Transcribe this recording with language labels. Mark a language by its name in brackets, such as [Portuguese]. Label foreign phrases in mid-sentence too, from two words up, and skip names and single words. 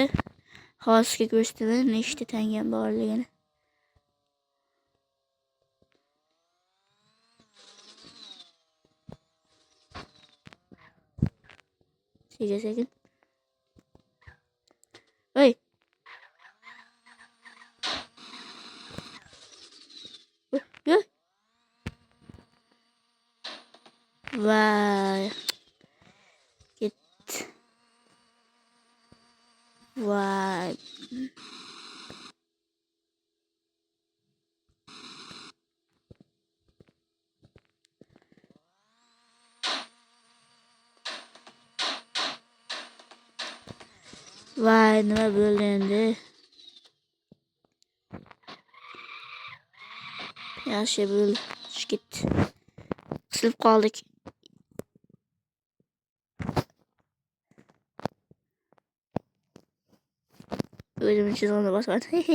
[Uzbek] Hozirga ko'rsataman nechta tangam borligini. Sekin. Oy. Vay. Git. Vay. Vay, nima bo'ldi endi? Yaxshi bo'ldi. Shikit. Qisilib qoldik. O'zim chizig'ini bosaman.